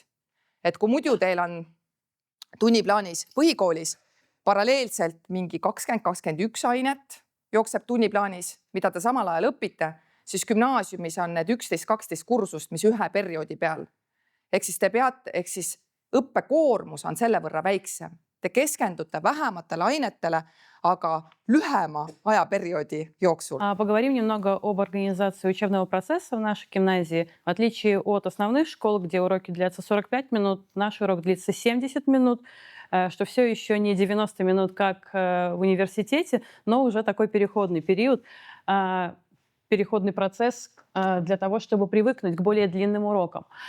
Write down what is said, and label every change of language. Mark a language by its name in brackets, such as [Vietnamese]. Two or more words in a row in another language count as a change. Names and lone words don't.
[Estonian] Et kui muidu teil on tunniplaanis põhikoolis paralleelselt mingi 20-21 ainet jookseb tunniplaanis, mida te samal ajal õpite, siis gümnaasiumis on need 11-12 kursust, mis ühe perioodi peal. Ehk siis õppekoormus on selle võrra väiksem. Te keskendute vähematele ainetele, aga lühema ajaperioodi jooksul. [Russian] Поговорим немного об организации учебного процесса в нашей гимназии. В отличие от основных школ, где уроки длятся 45 минут, наш урок длится 70 минут, что все еще не 90 минут, как в университете, но уже такой переходный период, переходный процесс для того, чтобы привыкнуть к более длинным урокам.